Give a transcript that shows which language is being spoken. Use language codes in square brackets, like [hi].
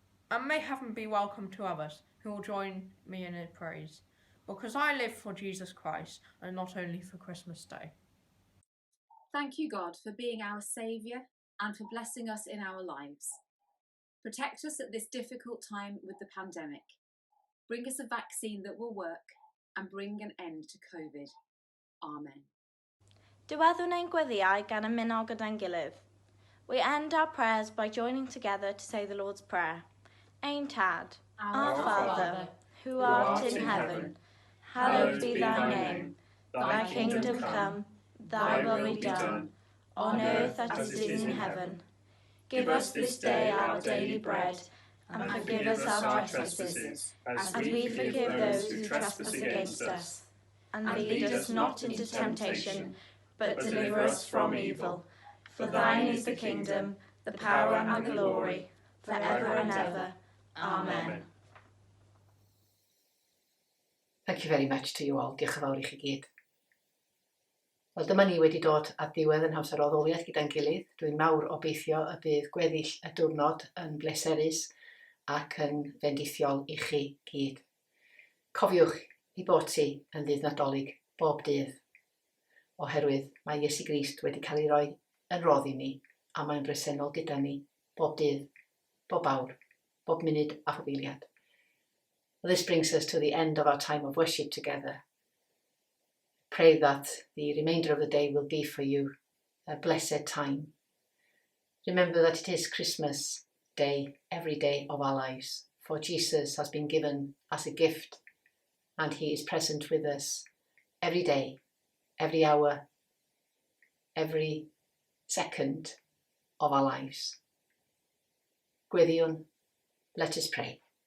[en] And may heaven be welcome to others who will join me in his praise, because I live for Jesus Christ and not only for Christmas Day. Thank you, God, for being our Saviour and for blessing us in our lives. Protect us at this difficult time with the pandemic. Bring us a vaccine that will work and bring an end to COVID. Amen. [cy] Diweddwn ein gweddiau gan ymuno gyda'n gilydd. [en] We end our prayers by joining together to say the Lord's Prayer. [cy] Ein Tad, [en] our Father, who art in heaven, hallowed be thy name. Thy kingdom come, thy will be done, on earth as it is in heaven. Give us this day our daily bread, and forgive us our trespasses, as we forgive those who trespass against us. And lead us not into temptation, but deliver us from evil. For thine is the kingdom, the power and the glory, forever and ever. Amen. Thank you very much to you all. [cy] Diolch yn fawr i chi gyd. Wel, dyma ni wedi dod at diwedd yn hamser o ddoliaeth gyda'n gilydd. Dwi'n mawr obeithio y bydd gweddill y diwrnod yn bleserus ac yn fendithiol i chi gyd. Cofiwch i bod ti yn ddydd Nadolig bob dydd, oherwydd mae Iesu Grist wedi cael ei roi yn roddi ni a mae'n bresennol gyda ni bob dydd, bob awr, bob munud a phob eiliad. [en] Well, this brings us to the end of our time of worship together. Pray that the remainder of the day will be for you a blessed time. Remember that it is Christmas Day every day of our lives, for Jesus has been given as a gift and he is present with us every day, every hour, every second of our lives. Gwydion, let us pray.